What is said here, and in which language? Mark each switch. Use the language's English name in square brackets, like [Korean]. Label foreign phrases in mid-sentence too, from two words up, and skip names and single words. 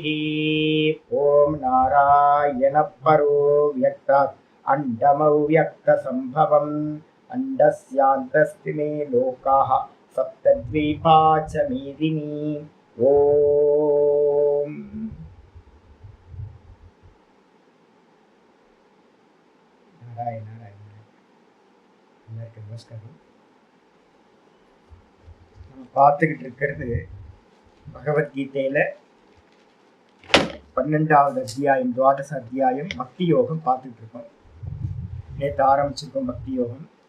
[Sanskrit] ओम नारायण परो व्यक्तात् अंडमव्यक्त संभवम् अंडस्यान्तस्ति मे लोकाः सप्तद्वीपा च मेदिनी। ओम नारायण नारायण। [Tamil] எல்லாருக்கும் நமஸ்காரம். நம்ம பார்த்துக்கிட்டு இருக்கிறது பகவத்கீதையில 12வது அத்தியாயம், துவாதச அத்தியாயம் பக்தி யோகம் பார்த்துட்டு இருக்கோம். நேற்று ஆரம்பிச்சிருக்கோம் பக்தி யோகம்.